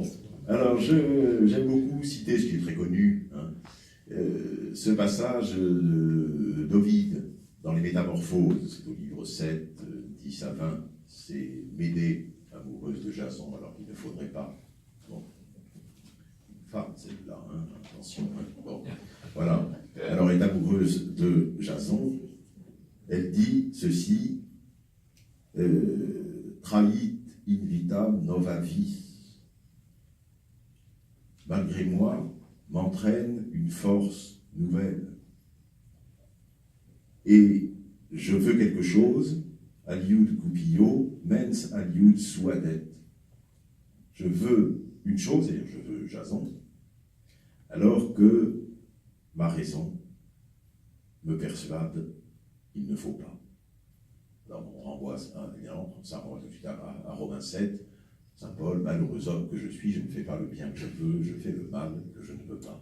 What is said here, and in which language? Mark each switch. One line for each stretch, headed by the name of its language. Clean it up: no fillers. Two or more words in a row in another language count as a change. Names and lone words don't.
French: Alors j'aime beaucoup citer ce qui est très connu, ce passage d'Ovide dans les Métamorphoses, c'est au livre 7, 10 à 20, c'est Médée, amoureuse de Jason, alors qu'il ne faudrait pas. Bon. Une femme, celle-là, attention. Bon. Voilà. Alors, elle est amoureuse de Jason. Elle dit ceci,
Latin: trahit in vitam nova vis.
French: Malgré moi, m'entraîne une force nouvelle. Et je veux quelque chose,
Latin: aliud cupio, mens aliud suadet.
French: Je veux une chose, c'est-à-dire je veux Jason, alors que ma raison me persuade qu'il ne faut pas. Alors on renvoie ça, évidemment, ça renvoie tout de suite à Romains 7, Saint Paul, malheureux homme que je suis, je ne fais pas le bien que je veux, je fais le mal que je ne veux pas.